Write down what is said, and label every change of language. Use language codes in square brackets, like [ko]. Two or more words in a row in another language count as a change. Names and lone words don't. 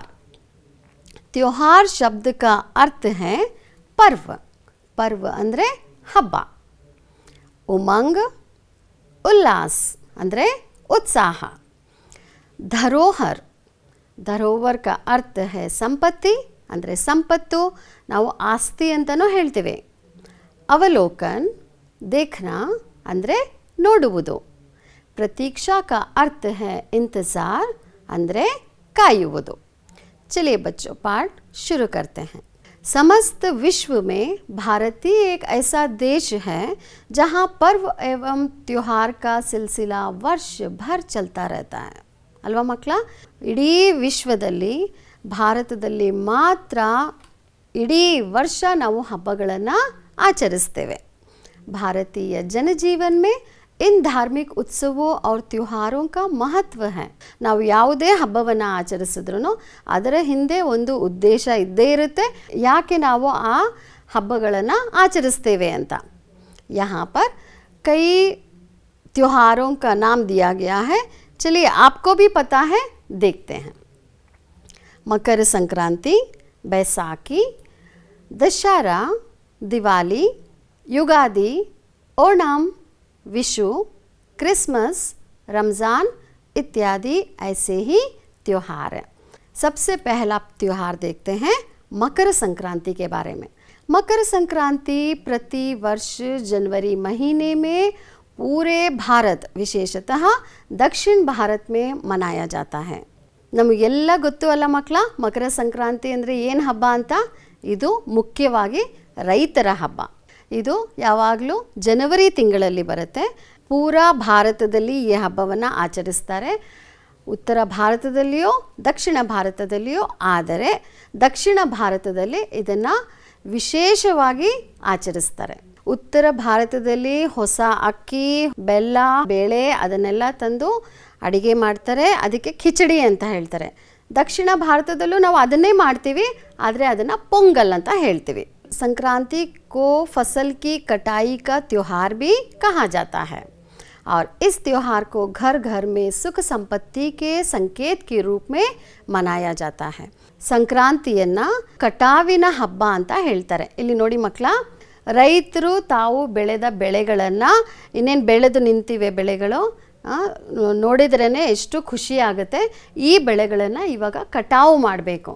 [hi] त्योहार शब्द का अर्थ है पर्व। पर्व [kn] ಅಂದ್ರೆ ಹಬ್ಬ। [hi] उमंग उल्लास [kn] ಅಂದ್ರೆ ಉತ್ಸಾಹ। [hi] धरोहर। धरोहर का अर्थ है संपत्ति [kn] ಅಂದರೆ ಸಂಪತ್ತು, ನಾವು ಆಸ್ತಿ ಅಂತಲೂ ಹೇಳ್ತೇವೆ। [hi] अवलोकन देखना [kn] ಅಂದರೆ ನೋಡುವುದು। [hi] प्रतीक्षा का अर्थ है इंतज़ार [kn] ಅಂದರೆ ಕಾಯುವುದು। [hi] चलिए बच्चों पाठ शुरू करते हैं। समस्त विश्व में भारतीय एक ऐसा देश है जहाँ पर्व एवं त्योहार का सिलसिला वर्ष भर चलता रहता है [kn] ಅಲ್ವಾ ಮಕ್ಕಳ। ಇಡೀ ವಿಶ್ವದಲ್ಲಿ ಭಾರತದಲ್ಲಿ ಮಾತ್ರ ಇಡೀ ವರ್ಷ ನಾವು ಹಬ್ಬಗಳನ್ನು ಆಚರಿಸ್ತೇವೆ। [hi] भारतीय जनजीवन में इन धार्मिक उत्सवों और त्योहारों का महत्व है। [kn] ನಾವು ಯಾವುದೇ ಹಬ್ಬವನ್ನು ಆಚರಿಸಿದ್ರೂ ಅದರ ಹಿಂದೆ ಒಂದು ಉದ್ದೇಶ ಇದ್ದೇ ಇರುತ್ತೆ, ಯಾಕೆ ನಾವು ಆ ಹಬ್ಬಗಳನ್ನು ಆಚರಿಸ್ತೇವೆ ಅಂತ। [hi] यहाँ पर कई त्योहारों का नाम दिया गया है। चलिए आपको भी पता है, देखते हैं। मकर संक्रांति, बैसाखी, दशहरा, दिवाली, युगादि, ओणम, विशु, क्रिसमस, रमज़ान इत्यादि ऐसे ही त्योहार हैं। सबसे पहला त्योहार देखते हैं मकर संक्रांति के बारे में। मकर संक्रांति प्रति वर्ष जनवरी महीने में पूरे भारत, विशेषतः दक्षिण भारत में मनाया जाता है। [kn] ನಮಗೆಲ್ಲ ಗೊತ್ತು ಅಲ್ಲ ಮಕ್ಕಳ, ಮಕರ ಸಂಕ್ರಾಂತಿ ಅಂದರೆ ಏನು ಹಬ್ಬ ಅಂತ? ಇದು ಮುಖ್ಯವಾಗಿ ರೈತರ ಹಬ್ಬ। ಇದು ಯಾವಾಗಲೂ ಜನವರಿ ತಿಂಗಳಲ್ಲಿ ಬರುತ್ತೆ। ಪೂರಾ ಭಾರತದಲ್ಲಿ ಈ ಹಬ್ಬವನ್ನು ಆಚರಿಸ್ತಾರೆ, ಉತ್ತರ ಭಾರತದಲ್ಲಿಯೋ ದಕ್ಷಿಣ ಭಾರತದಲ್ಲಿಯೋ। ಆದರೆ ದಕ್ಷಿಣ ಭಾರತದಲ್ಲಿ ಇದನ್ನು ವಿಶೇಷವಾಗಿ ಆಚರಿಸ್ತಾರೆ। ಉತ್ತರ ಭಾರತದಲ್ಲಿ ಹೊಸ ಅಕ್ಕಿ, ಬೆಲ್ಲ, ಬೇಳೆ ಅದನ್ನೆಲ್ಲ ತಂದು ಅಡಿಗೆ ಮಾಡ್ತಾರೆ, ಅದಕ್ಕೆ ಖಿಚಡಿ ಅಂತ ಹೇಳ್ತಾರೆ। ದಕ್ಷಿಣ ಭಾರತದಲ್ಲೂ ನಾವು ಅದನ್ನೇ ಮಾಡ್ತೀವಿ, ಆದರೆ ಅದನ್ನು ಪೊಂಗಲ್ ಅಂತ ಹೇಳ್ತೀವಿ। [hi] संक्रांति को फसल की कटाई का त्योहार भी कहा जाता है और इस त्योहार को घर घर में सुख संपत्ति के संकेत के रूप में मनाया जाता है। [kn] ಸಂಕ್ರಾಂತಿಯನ್ನು ಕಟಾವಿನ ಹಬ್ಬ ಅಂತ ಹೇಳ್ತಾರೆ। ಇಲ್ಲಿ ನೋಡಿ ಮಕ್ಕಳ, ರೈತರು ತಾವು ಬೆಳೆದ ಬೆಳೆಗಳನ್ನು, ಇನ್ನೇನು ಬೆಳೆದು ನಿಂತಿವೆ ಬೆಳೆಗಳು, ನೋಡಿದ್ರೇ ಎಷ್ಟು ಖುಷಿ ಆಗುತ್ತೆ। ಈ ಬೆಳೆಗಳನ್ನು ಇವಾಗ ಕಟಾವು ಮಾಡಬೇಕು।